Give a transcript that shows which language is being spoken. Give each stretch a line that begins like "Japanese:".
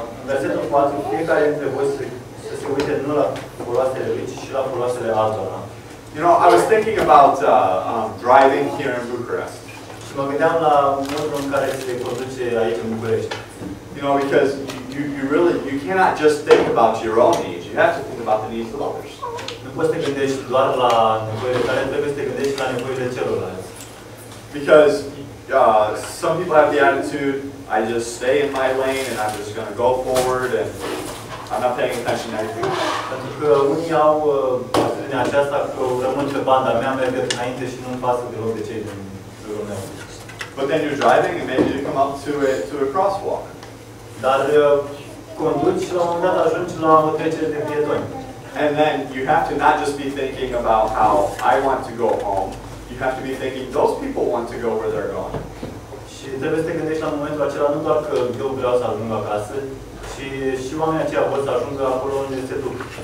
Romanian: Versetul 4, fiecare dintre voi să se uite nu la foloasele lui, ci și la foloasele altora.
English: You know, I was thinking about driving here in Bucharest.
Romanian: Și mă gândeam la modul în care se conduce aici în București.
English: You know, because you cannot just think about your own needs. You have to think about the needs of others.
Romanian: Nu poți să te gândești doar la nevoile tale, trebuie să te gândești la nevoile celorlalți.
English: Because some people have the attitude, I just stay in my lane and I'm just going to go forward and I'm not paying attention to anything.
Romanian: Pentru că unii au atitudinea aceasta că rămân pe banda mea, merg înainte și nu-mi pasă deloc de cei din jurul meu.
English: But then you're driving and maybe you come up to a crosswalk.
Romanian: Dar conduci și la un moment dat ajungi la o trecere de pietoni.
English: And then you have to not just be thinking about how I want to go home. You have to be thinking those people want to go where they're going.
Romanian: Și trebuie să te gândești la momentul acela nu doar că eu vreau să ajung acasă, ci și oamenii aceia vor să ajungă acolo unde se duc.